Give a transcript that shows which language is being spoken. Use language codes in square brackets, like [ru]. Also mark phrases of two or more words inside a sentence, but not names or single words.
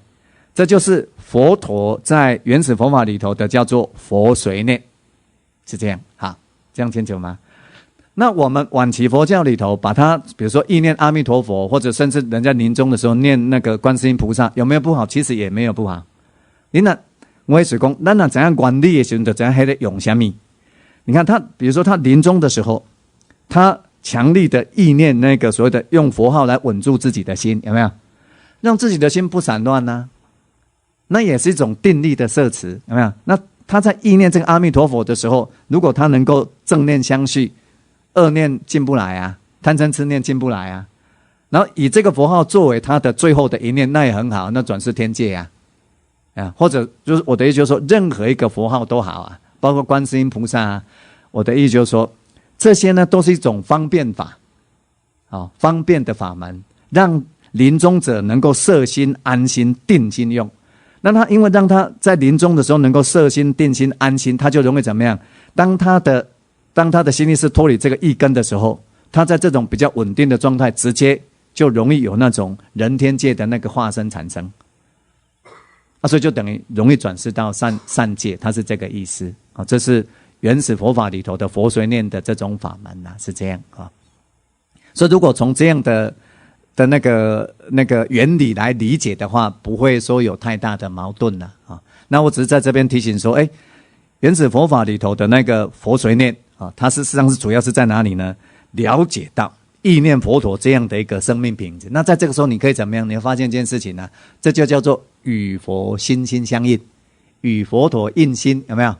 [zh] 這就是佛陀在原始佛法裡頭的叫做佛隨念，是這樣。好， 這樣清楚嗎？那我們晚期佛教裡頭，把它比如說意念阿彌陀佛，或者甚至人家臨終的時候念那個觀世音菩薩，有沒有不好？其實也沒有不好。你那我也是講，咱那怎樣觀理的時候，就怎樣還得用什麼？你看他，比如說他臨終的時候，他強力的意念那個所謂的用佛號來穩住自己的心，有沒有？讓自己的心不散亂呢？那也是一種定力的攝持，有沒有？那他在意念這個阿彌陀佛的時候，如果他能夠正念相續，惡念進不來啊，貪嗔癡念進不來啊，然後以這個佛號作為他的最後的一念，那也很好，那轉世天界啊，或者就是我的意思就是說，任何一個佛號都好啊，包括觀世音菩薩啊，我的意思就是說，這些呢都是一種方便法，方便的法門，讓臨終者能夠攝心、安心、定心用。那他因為讓他在臨終的時候能夠攝心、定心、安心，他就容易怎麼樣？當他的心意識脫離這個意根的時候，他在這種比較穩定的狀態，直接就容易有那種人天界的那個化身產生，所以就等於容易轉世到善界，它是這個意思啊。這是原始佛法裡頭的佛隨念的這種法門啊，是這樣啊。所以如果從這樣的那個原理來理解的話，不會說有太大的矛盾了啊。那我只是在這邊提醒說，原始佛法裡頭的那個佛隨念啊，它事實上是主要是在哪裡呢？了解到意念佛陀這樣的一個生命品質。那在這個時候，你可以怎麼樣？你會發現一件事情呢，這就叫做與佛心心相印，與佛陀印心，有沒有？